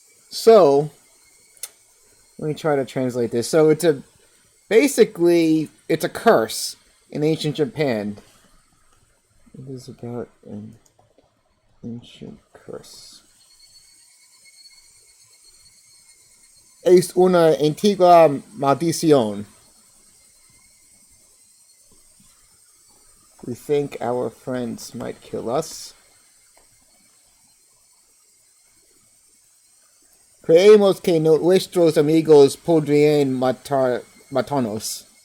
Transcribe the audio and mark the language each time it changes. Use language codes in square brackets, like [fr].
[en] So let me try to translate this. So basically it's a curse in ancient Japan. It is about an ancient curse. [es] Es una antigua maldición. [en] We think our friends might kill us. [es] Creemos que nuestros amigos podrían matarnos.